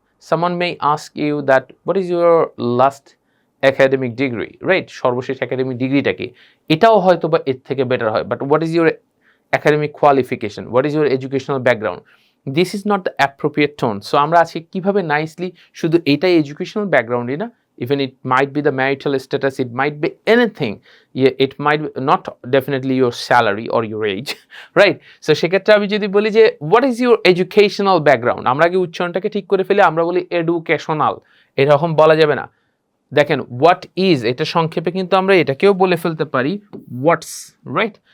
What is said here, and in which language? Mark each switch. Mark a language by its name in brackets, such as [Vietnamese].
[English] Someone may ask you that what is your last academic degree, right? [Bangla] সর্বশেষ academic ডিগ্রিটা কি? এটাও হয়তো বা এর থেকে বেটার হয়, [English] But what is your academic qualification, what is your educational background? This is not the appropriate tone. So [Bangla] আমরা আজকে কিভাবে নাইসলি শুধু এটাই এডুকেশনাল ব্যাকগ্রাউন্ডই না, [English] even it might be the marital status, it might be anything, it might be not definitely your salary or your age, right? [Bangla] So সেক্ষেত্রে আমি যদি বলি যে [English] what is your educational background, [Bangla] আমরা আগে উচ্চারণটাকে ঠিক করে ফেলে আমরা বলি এডুকেশনাল, এরকম বলা যাবে না। দেখেন হোয়াট ইজ, এটা সংক্ষেপে কিন্তু আমরা এটাকেও বলে ফেলতে পারি হোয়াটস, রাইট?